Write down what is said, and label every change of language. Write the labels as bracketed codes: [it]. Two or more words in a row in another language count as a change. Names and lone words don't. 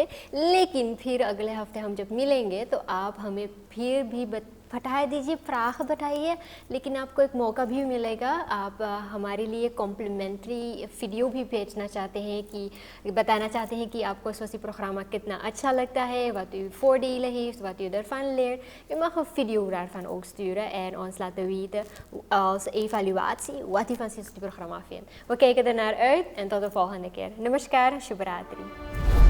[hi] लेकिन फिर अगले हफ्ते हम जब मिलेंगे तो आप हमें फिर भी फटाए दीजिए, पराख बटाइए, लेकिन आपको एक मौका भी मिलेगा। आप हमारे लिए कॉम्प्लीमेंट्री वीडियो भी भेजना चाहते हैं, कि बताना चाहते हैं कि आपको स्वस्ति प्रोग्राम कितना अच्छा लगता है, [nl] wat u voordelen heeft, wat u ervan leert. U mag een video daarvan ook sturen en ons laten weten als evaluatie wat u van het programma vindt. We kijken er naar uit en tot de volgende keer. [hi] Namaskar, Shubhratri.